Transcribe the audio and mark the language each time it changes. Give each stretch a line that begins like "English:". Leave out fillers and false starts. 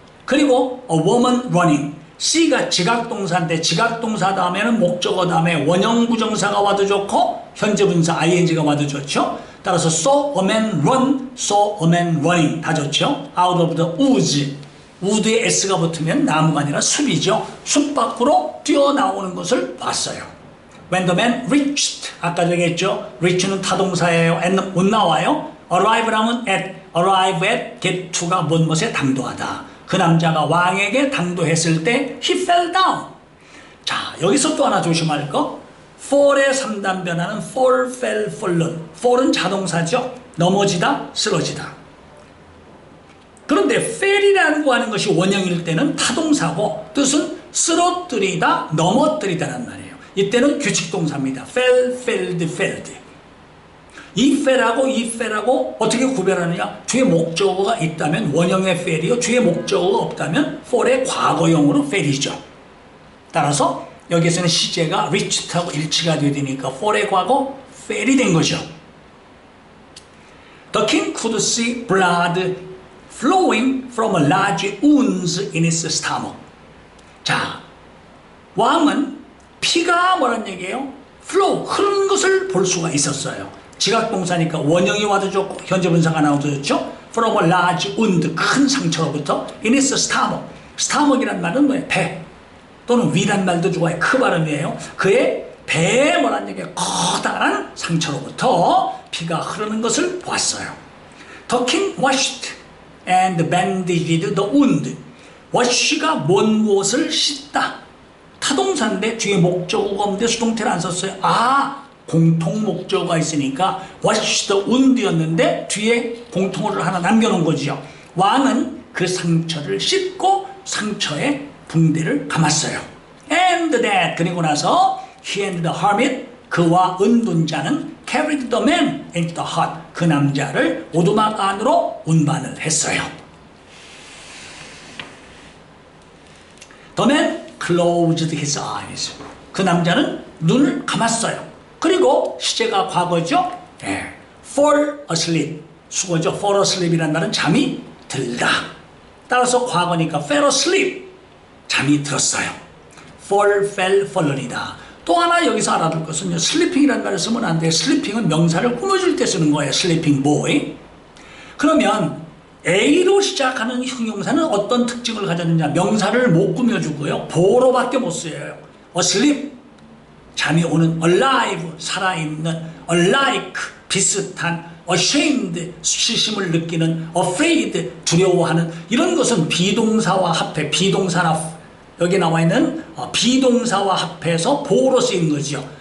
English: 그리고 a woman running.
Korean: C가 지각동사인데 지각동사 다음에는 목적어 다음에 원형 부정사가 와도 좋고 현재 분사 ing가 와도 좋죠.
English: 따라서 saw a man run, saw a man running 다 좋죠. out of the woods.
Korean: wood에 s가 붙으면 나무가 아니라 숲이죠. 숲 밖으로 뛰어나오는 것을 봤어요.
English: When the man reached.
Korean: 아까 얘기했죠. reach는 타동사예요. and 못 나와요. arrive라면 at, arrive at, get to가 무엇에 당도하다. 그 남자가 왕에게 당도했을 때
English: he fell down.
Korean: 자, 여기서 또 하나 조심할 거. fall의 3단 변화는 fall, fell, fallen. fall은 자동사죠. 넘어지다, 쓰러지다. 그런데 fell이라고 하는 것이 원형일 때는 타동사고 뜻은 쓰러뜨리다, 넘어뜨리다란 말이에요. 이때는 규칙동사입니다.
English: fell, felled, felled.
Korean: 이 fell하고 이 fell하고 어떻게 구별하느냐? 뒤에 목적어가 있다면 원형의 fell이요. 뒤에 목적어가 없다면 fall의 과거형으로 fell이죠. 따라서 여기에서는 시제가 reached하고 일치가 되야 되니까 fall의 과거 fell이 된 거죠.
English: The king could see blood flowing from a large wound in his stomach.
Korean: 자, 왕은 피가 뭐란 얘기예요? flow, 흐르는 것을 볼 수가 있었어요. 지각동사니까 원형이 와도 좋고 현재 분사가 나와도 좋죠.
English: From a large wound,
Korean: 큰 상처로부터
English: in his stomach,
Korean: 스타먹이란 말은 뭐예요? 배 또는 위란 말도 좋아요. 크 발음이에요. 그의 배에 뭐란 얘기예요? 커다란 상처로부터 피가 흐르는 것을 보았어요.
English: The king washed and bandaged the wound.
Korean: wash가 뭔 곳을 씻다. 타동사인데 뒤에 목적어가 없는데 수동태를 안 썼어요. 공통 목적어가 있으니까 wash the wound였는데 뒤에 공통어를 하나 남겨놓은 거죠. 왕은 그 상처를 씻고 상처에 붕대를 감았어요.
English: And that 그리고 나서 he and the hermit 그와 은둔자는 carried the man into the hut
Korean: 그 남자를 오두막 안으로 운반을 했어요.
English: The man closed his eyes.
Korean: 그 남자는 눈을 감았어요. 그리고 시제가 과거죠. fall asleep. 수거죠. fall asleep이라는 말은 잠이 들다. 따라서 과거니까 fell asleep. 잠이 들었어요. fall, fell, fallen이다. 또 하나 여기서 알아둘 것은요. sleeping이라는 말을 쓰면 안 돼요. sleeping은 명사를 꾸며줄 때 쓰는 거예요.
English: sleeping boy.
Korean: 그러면 A로 시작하는 형용사는 어떤 특징을 가졌느냐. 명사를 못 꾸며주고요. 보로밖에 못 써요. asleep, 잠이 오는, alive, 살아있는, alike, 비슷한, ashamed, 수치심을 느끼는, afraid, 두려워하는 이런 것은 비동사와 합해, 비동사나 여기 나와 있는 비동사와 합해서 보호로 쓰인 거죠.